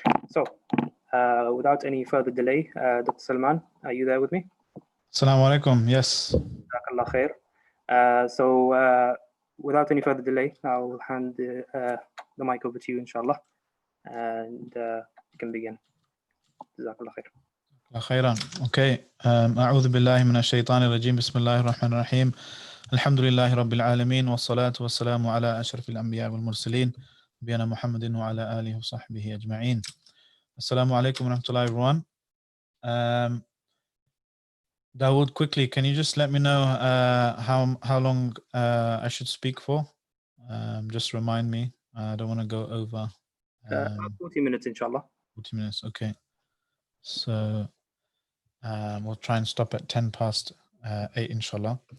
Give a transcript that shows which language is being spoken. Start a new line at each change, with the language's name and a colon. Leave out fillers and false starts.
English: So without any further delay, Dr. Salman, are you there with me?
Arabic: Assalamu alaikum.
English: Yes.
Arabic: Jazakallah khair.
English: So without any further delay, I'll hand the mic over to you, inshallah, and you can begin.
Arabic: Jazakallah khair. خيرا.
English: Okay.
Arabic: أعوذ بالله من الشيطان الرجيم. بسم الله الرحمن الرحيم. الحمد لله رب العالمين والصلاة والسلام على أشرف الأنبياء والمرسلين نبينا محمد وعلى آله وصحبه أجمعين. Assalamu alaikum wa rahmatullahi
English: everyone. Dawood, quickly, can you just let me know how long I should speak for? Just remind me. I don't want to go over. 40 minutes, inshallah. 40 minutes, okay. So we'll try and stop at 10 past 8, inshallah.